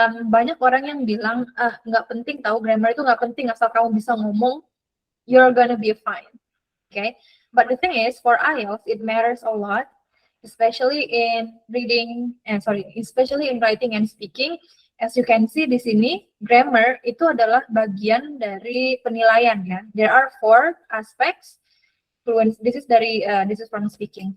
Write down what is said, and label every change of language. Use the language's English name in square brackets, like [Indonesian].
[Indonesian] Banyak orang yang bilang, nggak penting tahu, grammar itu nggak penting, asal kamu bisa ngomong, [English] you're gonna be fine. Okay, but the thing is, for IELTS, it matters a lot, especially in especially in writing and speaking. As you can see [Indonesian] di sini, grammar itu adalah bagian dari penilaian ya. [English] There are 4 aspects. Fluency, this is from speaking.